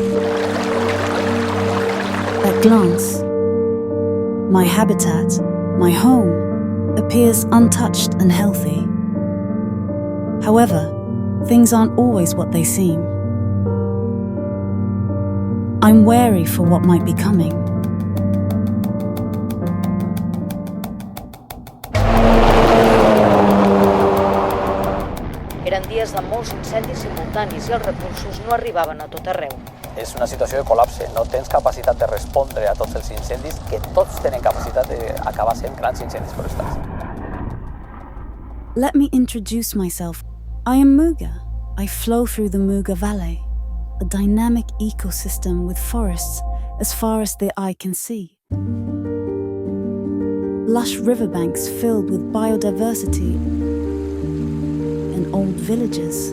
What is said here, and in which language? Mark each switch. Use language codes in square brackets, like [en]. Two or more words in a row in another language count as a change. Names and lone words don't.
[en] At glance, my habitat, my home, appears untouched and healthy. However, things aren't always what they seem. I'm wary for what might be coming. [ca] Eren dies de molts incendis simultanis i els recursos no arribaven a tot arreu. És una situació de col·lapse, no tens capacitat de respondre a tots els incendis, que tots tenen capacitat d'acabar sent grans incendis forestals. [en] Let me introduce myself. I am Muga. I flow through the Muga Valley, a dynamic ecosystem with forests as far as the eye can see. Lush riverbanks filled with biodiversity and old villages.